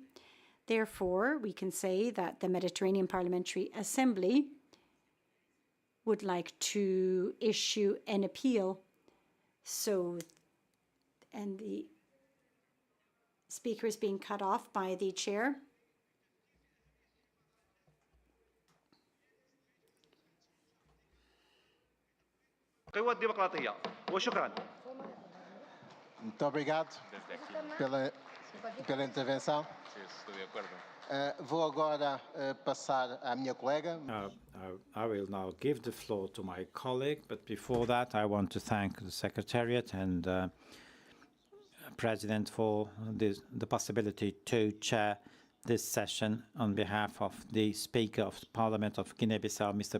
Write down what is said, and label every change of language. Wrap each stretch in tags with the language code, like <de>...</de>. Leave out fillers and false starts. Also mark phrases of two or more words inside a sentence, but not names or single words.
<en>Therefore, we can say that the Mediterranean Parliamentary Assembly would like to issue an appeal. And the speaker is being cut off by the chair.</en> <ar>القوى الديمقراطية وشكرا.</ar> <pt>Muito obrigado pela intervenção. Vou agora passar à minha colega.</pt> <en>I will now give the floor to my colleague, but before that I want to thank the Secretariat and President for the possibility to chair this session on behalf of the Speaker of the Parliament of Guinea-Bissau, Mr.</en>